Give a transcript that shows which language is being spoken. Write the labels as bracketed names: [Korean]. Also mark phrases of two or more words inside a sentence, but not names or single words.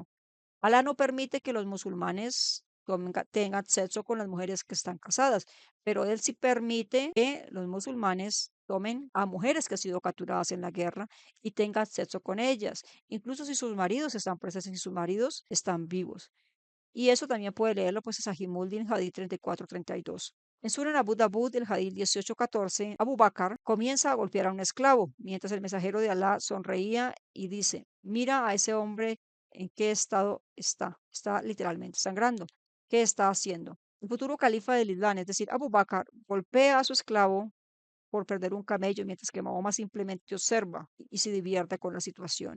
[Spanish] Alá no permite que los musulmanes tengan sexo con las mujeres que están casadas, pero él sí permite que los musulmanes tomen a mujeres que han sido capturadas en la guerra y tengan sexo con ellas, incluso si sus maridos están presentes y sus maridos están vivos. Y eso también puede leerlo pues en Sahih Muslim, Hadith 34-32. En Sunan Abu Dawud, el Hadith 18-14, Abu Bakr comienza a golpear a un esclavo, mientras el mensajero de Alá sonreía y dice, mira a ese hombre en qué estado está. Está literalmente sangrando. ¿Qué está haciendo? El futuro califa del Islam, es decir, Abu Bakr, golpea a su esclavo por perder un camello, mientras que Mahoma simplemente observa y se divierte con la situación.